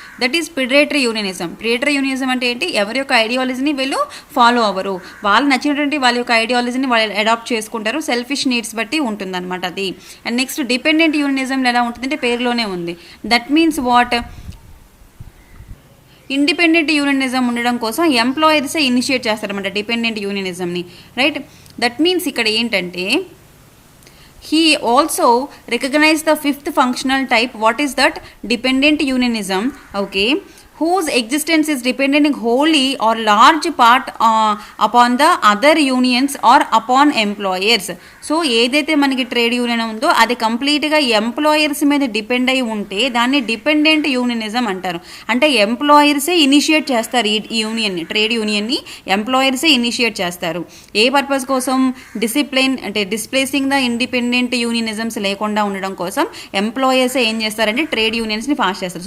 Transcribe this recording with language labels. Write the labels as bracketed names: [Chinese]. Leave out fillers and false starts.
[Telugu] That is predatory యూనియనిజం. Predatory యూనియనిజం అంటే ఏంటి, ఎవరి యొక్క ఐడియాలజీని వీళ్ళు ఫాలో అవ్వరు, వాళ్ళు నచ్చినటువంటి వాళ్ళ యొక్క ఐడియాలజీని వాళ్ళు అడాప్ట్ చేసుకుంటారు, సెల్ఫిష్ నీడ్స్ బట్టి ఉంటుందన్నమాట అది. అండ్ నెక్స్ట్ డిపెండెంట్ యూనియనిజంలో ఎలా ఉంటుందంటే పేరులోనే ఉంది. దట్ మీన్స్ వాట్, ఇండిపెండెంట్ యూనియనిజం ఉండడం కోసం ఎంప్లాయర్సే ఇనిషియేట్ చేస్తారన్నమాట డిపెండెంట్ యూనియనిజంని, రైట్. [English] that means [Telugu] ఇక్కడ ఏంటంటే [English] he also recognized the fifth functional type. What is that? Dependent unionism, okay, whose existence is dependent wholly or large part upon the other unions or upon employers. [Telugu] So ఏదైతే మనకి trade union ఉందో అది కంప్లీట్గా employers మీద depend అయి ఉంటే దాన్ని dependent యూనియనిజం అంటారు. అంటే ఎంప్లాయర్సే ఇనిషియేట్ చేస్తారు ఈ యూనియన్ని, ట్రేడ్ యూనియన్ని ఎంప్లాయర్సే ఇనిషియేట్ చేస్తారు. ఏ పర్పస్ కోసం? డిసిప్లిన్ అంటే డిస్ప్లేసింగ్ ద ఇండిపెండెంట్ యూనియనిజమ్స్ లేకుండా ఉండడం కోసం ఎంప్లాయర్సే ఏం చేస్తారంటే ట్రేడ్ యూనియన్స్ని పాస్ చేస్తారు.